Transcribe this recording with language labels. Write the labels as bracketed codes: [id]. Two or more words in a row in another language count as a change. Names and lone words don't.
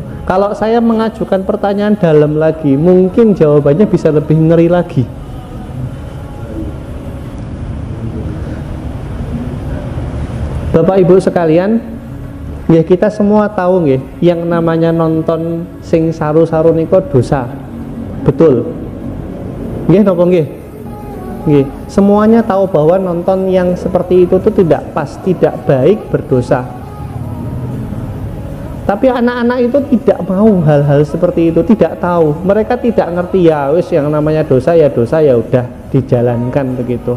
[id] Kalau saya mengajukan pertanyaan dalam lagi, mungkin jawabannya bisa lebih ngeri lagi. Bapak Ibu sekalian, ya kita semua tahu nggih, yang namanya nonton [jv] sing saru-saru niko [id] dosa. [jv] Betul. Nggih napa nggih? Nggih. [id] Semuanya tahu bahwa nonton yang seperti itu tuh tidak pas, tidak baik, berdosa. Tapi anak-anak itu tidak mau hal-hal seperti itu, tidak tahu. Mereka tidak ngerti, [jv] ya wis [id] yang namanya dosa ya udah dijalankan begitu.